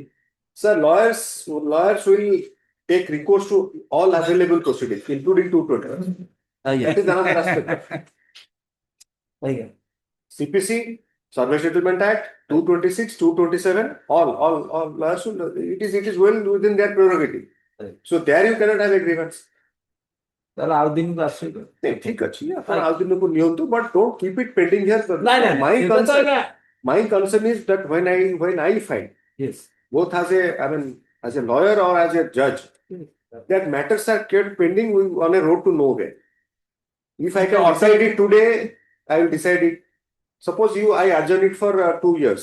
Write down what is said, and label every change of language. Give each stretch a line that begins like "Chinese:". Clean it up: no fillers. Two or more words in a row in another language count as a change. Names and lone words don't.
English: Sir, lawyers will take recourse to all available proceedings, including 220. That is another aspect. CPC, Survey Settlement Act, 226, 227, all lawyers will, it is well within their prerogative. So there you cannot have a grievance.
Odia: তাহলে ଆଉ ଦିନକୁ ଆସିବେ। ঠিক ଅଛି ଆପଣ ଆଉ ଦିନକୁ ନିଅନ୍ତୁ,
English: but don't keep it pending here.
Odia: ନାଇଁ ନାଇଁ
English: My
Odia: ସେଟା ତ
English: concern,
Odia: ଆଜ୍ଞା-
English: my concern is that when I find, Yes. both as a lawyer or as a judge, that matters are kept pending on a road to nowhere. If I can decide it today, I will decide it. Suppose I adjourn it for 2 years.